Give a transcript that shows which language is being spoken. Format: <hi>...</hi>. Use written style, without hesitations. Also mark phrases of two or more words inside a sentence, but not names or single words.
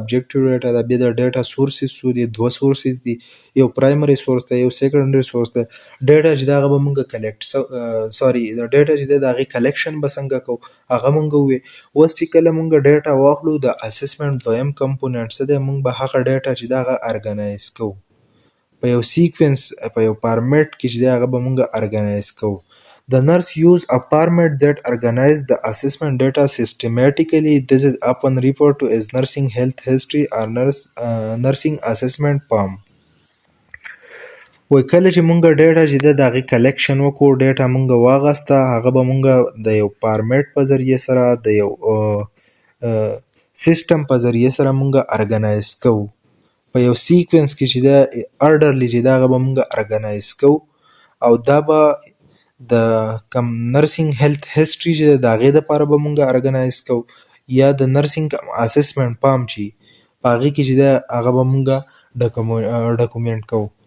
<en>objective data</en> <ps>ده بیا د</ps> <en>data sources</en> <ps>څو دي دوه سورسز دي یو</ps> <en>primary source</en> <ps>دی یو</ps> <en>secondary source</en> <ps>دی ډیټا چې دا هغه به مونږ کلیکټ سوري د ډیټا چې دی د هغې کلیکشن به څنګه کوو هغه مونږ ووایو اوس چې کله مونږ ډیټا واخلو د اسسمنټ دویم کمپوننټ څه دی مونږ به هغه ډیټا چې دا هغه ارګنایز کوو په یو سیکوینس په یو فارمیټ کې چې دی هغه به مونږ ارګنایز کوو</ps> <en>The nurse use a format that organizes the assessment data systematically. This is often referred to as nursing health history or nursing assessment form.</en> <ps>وای کله چې مونږ ډیټا چې ده د هغې کلیکشن وکړو ډیټا مونږ واغسته هغه به مونږ د یو فارمیټ په ذریعه سره د یو سیسټم په ذریعه سره مونږ ارګنایز کوو په یو سیکوینس کې چې ده ارډرلی چې ده هغه به مونږ ارګنایز کوو او دا به د کم</ps> <en>nursing health history</en> <ps>چې ده د هغې دپاره به مونږ ارګنایز کوو یا د</ps> <en>nursing assessment form</en> <ps>چې په هغې کې چې ده هغه به مونږ ډاکومنټ کوو</ps>